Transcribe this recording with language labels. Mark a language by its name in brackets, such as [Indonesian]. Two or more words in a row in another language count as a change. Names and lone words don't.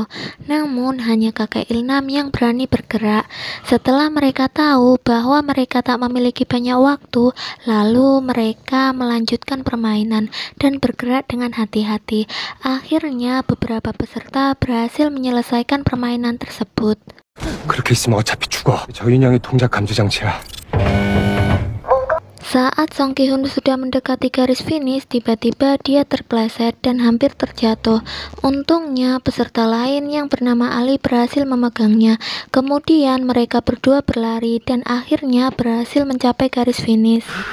[Indonesian] Namun hanya kakek Ilnam yang berani bergerak. Setelah mereka tahu bahwa mereka tak memiliki banyak waktu, lalu mereka melanjutkan permainan dan bergerak dengan hati-hati. Akhirnya beberapa peserta berhasil menyelesaikan permainan tersebut. [Korean] 그렇게 있으면 어차피 죽어. 저 인형이 동작 감지 장치야. [Indonesian] Saat Song Ki-hun sudah mendekati garis finish, tiba-tiba dia terpleset dan hampir terjatuh. Untungnya, peserta lain yang bernama Ali berhasil memegangnya. Kemudian mereka berdua berlari dan akhirnya berhasil mencapai garis finish.